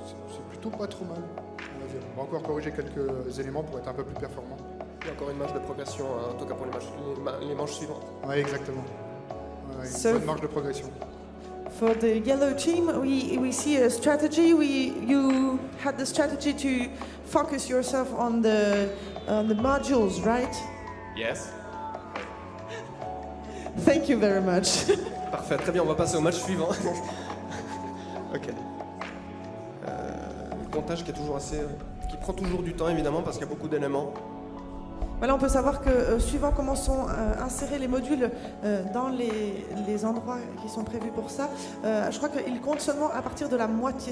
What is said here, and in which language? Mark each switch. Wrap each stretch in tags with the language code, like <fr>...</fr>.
<fr>C'est plutôt pas trop mal, on va dire. On va encore corriger quelques éléments pour être un peu plus performant. Il y a encore une marge de progression, hein, en tout cas pour les manches suivantes. Oui, exactement. Ouais,</fr> <en>So-</en> <fr>une bonne marge de progression.</fr> <en>For the yellow team, we see a strategy. You had the strategy to focus yourself on the modules, right? Yes. Thank you very much.</en> <fr>Parfait, très bien, on va passer au match suivant. Ok. Le comptage qui est toujours assez... qui prend toujours du temps évidemment parce qu'il y a beaucoup d'éléments. Voilà, on peut savoir que suivant comment sont insérés les modules dans les endroits qui sont prévus pour ça, je crois qu'il compte seulement à partir de la moitié.</fr>